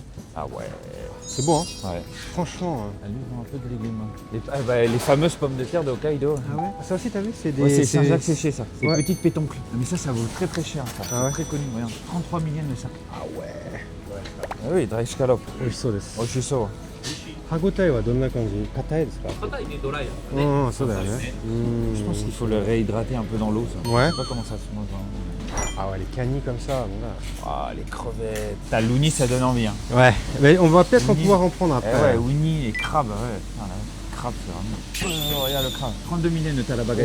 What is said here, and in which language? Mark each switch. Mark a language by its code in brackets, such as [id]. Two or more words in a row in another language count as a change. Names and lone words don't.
[fr] Ah ouais. C'est beau, hein. Ouais. Franchement. Ah, lui, ils ont un peu de légumes. Hein. Les fameuses pommes de terre de Hokkaido. Ah ouais. Ça aussi, t'as vu? C'est des. Ouais, c'est Saint-Jacques séché ça. C'est Ouais. petites pétoncles. Mais ça vaut très très cher. Ça. Ah ouais. Très connu. Regarde. 33 millions le sac. Ah ouais. Ah oui, [en] dry scallop. [ja] 美味しそうです。 Oh, je suis sûr. 歯ごたえはどんな感じ？硬いですか？硬いね、ドライヤー。うん、そうだよね。 [fr] Je pense qu'il faut le réhydrater un peu dans l'eau ça. Ouais. Je sais pas comment ça se mange. Hein. Ah ouais, les canis comme ça, bon là. Ah, les crevettes. T'as l'uni, ça donne envie. Hein. Ouais. Mais on va peut-être en Uni. pouvoir en prendre après. Eh ouais, uni, les crabes, ouais. Putain, là. crabe, c'est vraiment. Oh, regarde le crabe. 32 000 yens de Talabagani